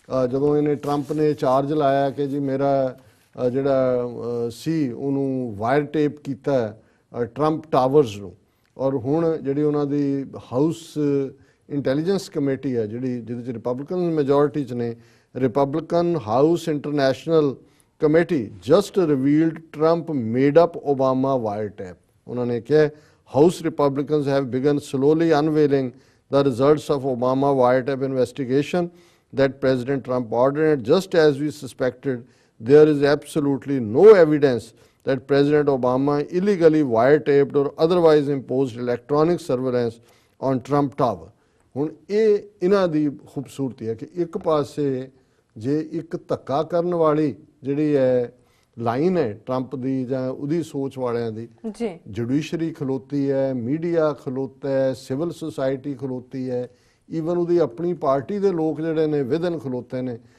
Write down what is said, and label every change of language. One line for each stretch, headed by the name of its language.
Punjabi: ਜਦੋਂ ਇਹਨੇ ਟਰੰਪ ਨੇ ਚਾਰਜ ਲਾਇਆ ਕਿ ਜੀ ਮੇਰਾ ਜਿਹੜਾ ਸੀ ਉਹਨੂੰ ਵਾਇਰ ਟੇਪ ਕੀਤਾ ਟਰੰਪ ਟਾਵਰਸ ਨੂੰ, ਔਰ ਹੁਣ ਜਿਹੜੀ ਉਹਨਾਂ ਦੀ ਹਾਊਸ ਇੰਟੈਲੀਜੈਂਸ ਕਮੇਟੀ ਹੈ ਜਿਹਦੇ 'ਚ ਰਿਪਬਲਿਕਨ ਮੈਜੋਰਿਟੀ 'ਚ ਨੇ,
English: Republican House international committee just revealed Trump made up Obama wiretap.
Punjabi: ਉਹਨਾਂ ਨੇ ਕਿਹਾ
English: House Republicans have begun slowly unveiling the results of Obama wiretap investigation that President Trump ordered, and just as we suspected, there is absolutely no evidence that President Obama illegally wiretapped or otherwise imposed electronic surveillance on Trump Tower.
Punjabi: ਹੁਣ ਇਹ ਇਹਨਾਂ ਦੀ ਖੂਬਸੂਰਤੀ ਹੈ ਕਿ ਇੱਕ ਪਾਸੇ ਜੇ ਇੱਕ ਧੱਕਾ ਕਰਨ ਵਾਲੀ ਜਿਹੜੀ ਹੈ ਲਾਈਨ ਹੈ ਟਰੰਪ ਦੀ ਜਾਂ ਉਹਦੀ ਸੋਚ ਵਾਲਿਆਂ ਦੀ, ਜੁਡੀਸ਼ਰੀ ਖਲੋਤੀ ਹੈ, ਮੀਡੀਆ ਖਲੋਤਾ ਹੈ, ਸਿਵਲ ਸੁਸਾਇਟੀ ਖਲੋਤੀ ਹੈ, ਈਵਨ ਉਹਦੀ ਆਪਣੀ ਪਾਰਟੀ ਦੇ ਲੋਕ ਜਿਹੜੇ ਨੇ ਵਿਦਨ ਖਲੋਤੇ ਨੇ।